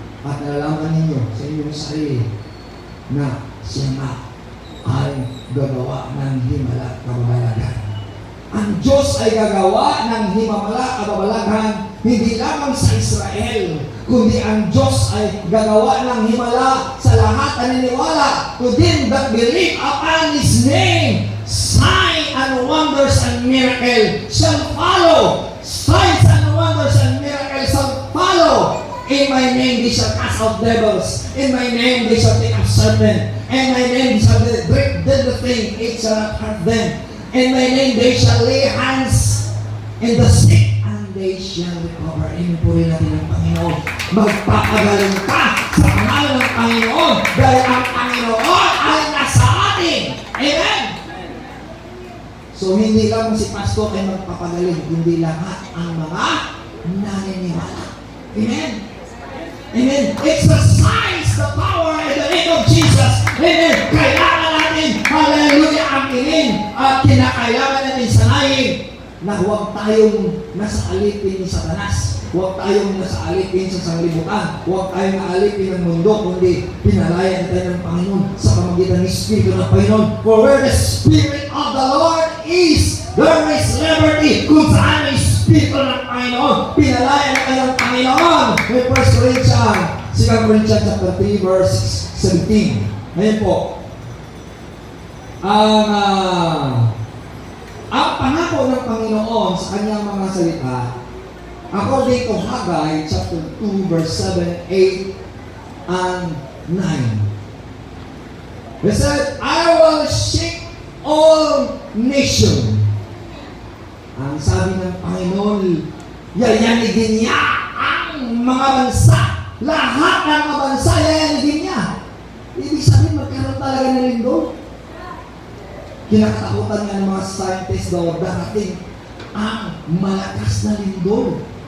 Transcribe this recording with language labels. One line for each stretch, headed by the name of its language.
Filipino: at nalalaman ninyo sa inyong sarili na siya nga ay gagawa ng himala at kababalaghan. Ang Diyos ay gagawa ng himala at kababalaghan hindi lamang sa Israel, kundi ang Diyos ay gagawa ng himala sa lahat na naniniwala.
English: To them that believe upon His name, signs and wonders and miracles shall follow. Signs and wonders and miracles shall follow. In my name they shall cast out devils. In my name they shall take up serpents. In my name they shall break deadly things. It shall not hurt them. In my name they shall lay hands in the sick and they shall recover.
Filipino: Inupuri natin ang Panginoon. Magpapagaling ka sa pangalan ng Panginoon dahil ang Panginoon ay nasa atin. Amen? So hindi lang si Pastor ay magpapagaling, hindi lahat ang mga naniniwala. Amen? Amen?
English: Exercise the power in the name of Jesus.
Filipino: Amen? Kailangan natin, hallelujah, ang inin at kinakailangan natin sanayin na huwag tayong nasa alipin ni Satanas. Huwag tayong nasa alipin sa sanglibutan. Huwag tayong naalipin ng mundo, kundi pinalayan tayo ng Panginoon sa pamagitan ng Espiritu ng Panginoon.
English: For where the Spirit of the Lord is, there is liberty.
Filipino: Kung saan ang Espiritu ng Panginoon, pinalayan tayo ng Panginoon. May 1 Corinthians, 2 Corinthians chapter 3, verse 17. Ngayon po, ang pangako ng Panginoon sa kanyang mga salita,
English: according to
Filipino: Haggai chapter 2, verse 7, 8, and 9.
English: He said, I will shake all nations.
Filipino: Ang sabi ng Panginoon, yayanigin niya ang mga bansa. Lahat ng mga bansa, yayanigin niya. Ibig sabihin, magkaroon talaga ng lindol. Kinakatakutan nga ng mga scientists daw darating ang malakas na lindol.